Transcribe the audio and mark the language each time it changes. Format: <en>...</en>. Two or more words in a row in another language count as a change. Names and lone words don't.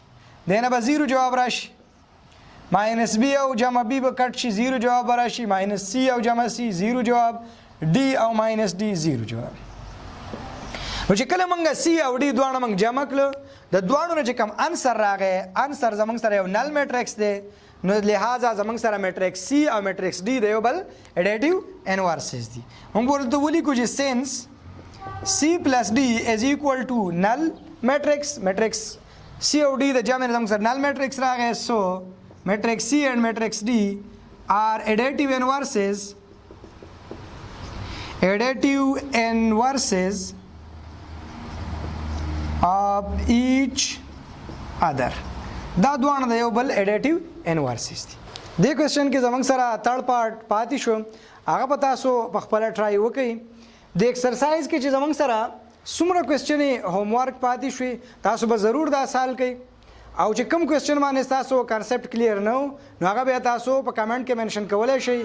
<ps>دینه به 0 جواب راشي -B او جمع B به کټ شي 0 جواب راشي -C او جمع C 0 جواب D او -D 0 جواب. نو چې کله موږ C او D دواړه موږ جمع کړو د دواړو نه چې کوم انسر راغی انسر زموږ سره یو</ps> <en>null matrix</en> <ps>دی نو لہذا زموږ سره میټرکس C او میټرکس D د یو بل</ps> <en>additive inverses</en> <ps>دي. موږ ورته ولیکو چې</ps> <en>since C plus D is equal to null matrix.</en> <ps>Matrix C او D د جمع زموږ سره</ps> <en>null matrix</en> <ps>راغی.</ps> <en>So matrix C and matrix D are additive inverses of each other.</en> <ps>دا دوانه د یو بل</ps> <en>additive inverses</en> <ps>دي. دې کوېسچن کې زموږ سره</ps> <en>third part</en> <ps>پاتې شو هغه په تاسو په خپله ټرای وکړئ. د ایکسرسایز کې چې زموږ سره څومره کوېسچنې</ps> <en>home work</en> <ps>پاتې شوي تاسو به ضرور دا سال کوئ او چې کوم کوېسچن باندې تاسو</ps> <en>concept clear</en> <ps>نه نو هغه بیا تاسو په کمنټ کې منشن کولی شئ.</ps>